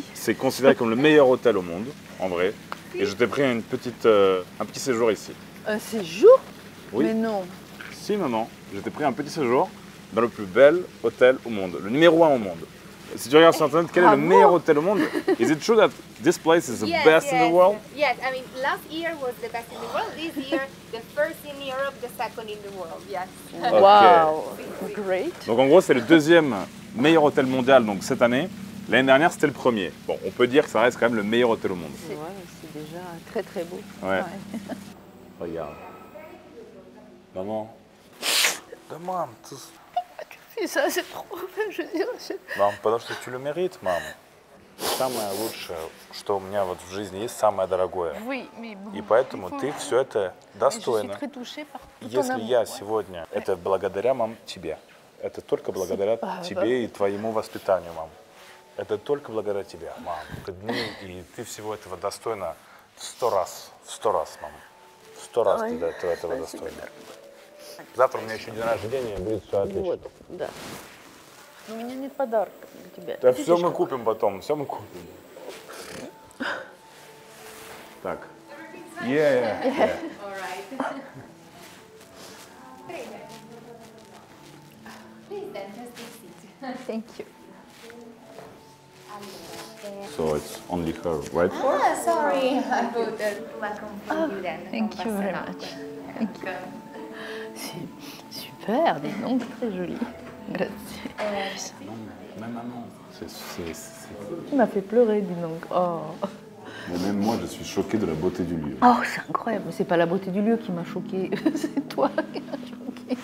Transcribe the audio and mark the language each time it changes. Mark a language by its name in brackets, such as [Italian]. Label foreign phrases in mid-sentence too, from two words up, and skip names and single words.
[French] C'est considéré comme le meilleur hôtel au monde, en vrai. Et je t'ai pris un petit séjour ici. Un séjour? Oui. Mais non. Si maman, je t'ai pris un petit séjour dans le plus bel hôtel au monde, le numéro 1 au monde. Si tu regardes sur internet, quel est le meilleur hôtel au monde? [English] Is it true that this place is the best in the world? Yes, I mean, last year was the best in the world. This year, the first in Europe, the second in the world. Yes. Ok. Wow, great. [French] Donc en gros, c'est le deuxième meilleur hôtel mondial donc cette année. L'année dernière, c'était le premier. Bon, on peut dire que ça reste quand même le meilleur hôtel au monde. C'est déjà très très beau. Ouais. Regarde. Maman. Maman, Et ça, c'est trop. Je veux dire, [Russian] Мам, потому что [French] tu le mérites, [Russian] мам. Самое лучшее, что у меня вот в жизни есть, самое дорогое. [French] oui, mais bon. [Russian] И поэтому ты все это [French] Je suis [Russian] достойна. [French] très touchée par tout ton [Russian] Если [French] amour. [Russian] я сегодня, это благодаря, мам, тебе. Это только благодаря тебе и твоему воспитанию, мам. Это только благодаря тебе, мам. И ты всего этого достойна в 100 раз. В 100 раз, мам. В 100 раз ты этого достойна. Завтра у меня еще день рождения, будет все отлично. Вот, да. У меня нет подарка для тебя. Да Видишь, все мы купим потом, все мы купим. Так. [English] Yeah. All right. Please then, just take seat. Thank you. So it's only her, right? Ah, sorry. I would welcome from you then. Thank you very much. Thank you. [French] C'est super, dis donc, très joli. Grazie. Même maman, Tu m'as fait pleurer, dis donc. Oh, Mais même moi, je suis choqué de la beauté du lieu. oh c'est incroyable. Mais c'est pas la beauté du lieu qui m'a choquée, c'est toi qui m'as choquée.